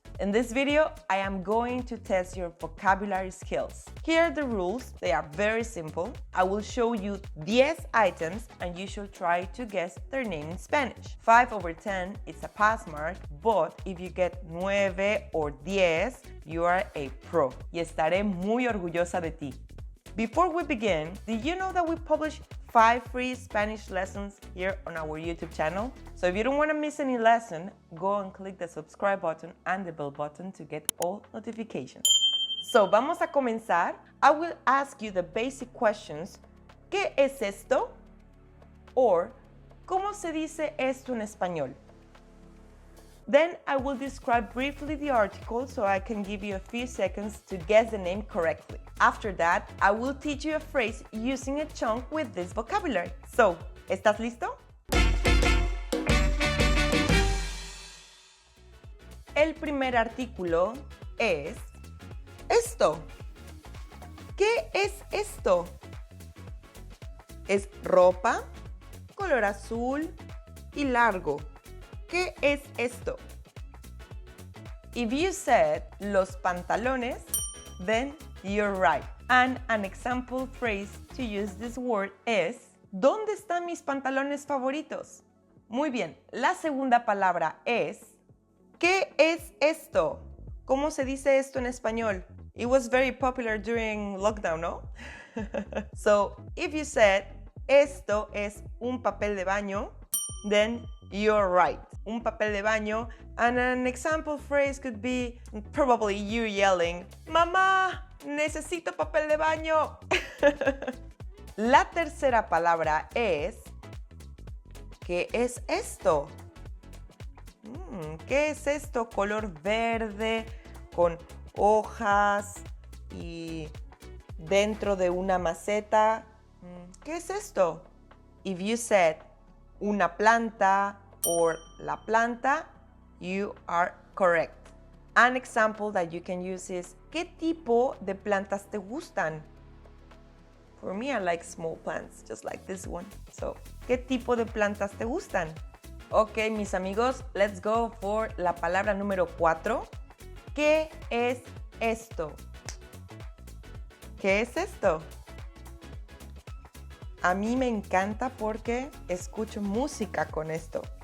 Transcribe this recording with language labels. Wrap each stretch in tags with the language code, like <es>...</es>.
<en>In this video, I am going to test your vocabulary skills. Here are the rules. They are very simple. I will show you 10 items and you should try to guess their name in Spanish. 5 over 10 is a pass mark, but if you get 9 or 10, you are a pro.</en> <es>Y estaré muy orgullosa de ti.</es> <en>Before we begin, did you know that we publish 5 free Spanish lessons here on our YouTube channel? So if you don't want to miss any lesson, go and click the subscribe button and the bell button to get all notifications. So</en> <es>vamos a comenzar.</es> <en>I will ask you the basic questions.</en> <es>¿Qué es esto? Or, ¿cómo se dice esto en español?</es> <en>Then I will describe briefly the article so I can give you a few seconds to guess the name correctly. After that, I will teach you a phrase using a chunk with this vocabulary.</en> <es>So, ¿estás listo? El primer artículo es esto. ¿Qué es esto? Es ropa, color azul y largo. ¿Qué es esto?</es> <en>If you said</en> <es>los pantalones,</es> <en>then you're right. And an example phrase to use this word is</en> <es>¿dónde están mis pantalones favoritos? Muy bien, la segunda palabra es ¿qué es esto? ¿Cómo se dice esto en español?</es> <en>It was very popular during lockdown, ¿no? So, if you said</en> <es>esto es un papel de baño,</es> <en>then you're right.</en> <es>Un papel de baño,</es> <en>and an example phrase could be probably you yelling,</en> <es>"Mamá, necesito papel de baño." La tercera palabra es ¿qué es esto? ¿Qué es esto? Color verde con hojas y dentro de una maceta. ¿Qué es esto?</es> <en>If you said</en> <es>una planta</es> <en>or</en> <es>la planta,</es> <en>you are correct. An example that you can use is</en> <es>¿qué tipo de plantas te gustan?</es> <en>For me, I like small plants, just like this one.</en> <es>So, ¿qué tipo de plantas te gustan? Ok, mis amigos,</es> <en>let's go for</en> <es>la palabra número 4. ¿Qué es esto? ¿Qué es esto? A mí me encanta porque escucho música con esto.</es>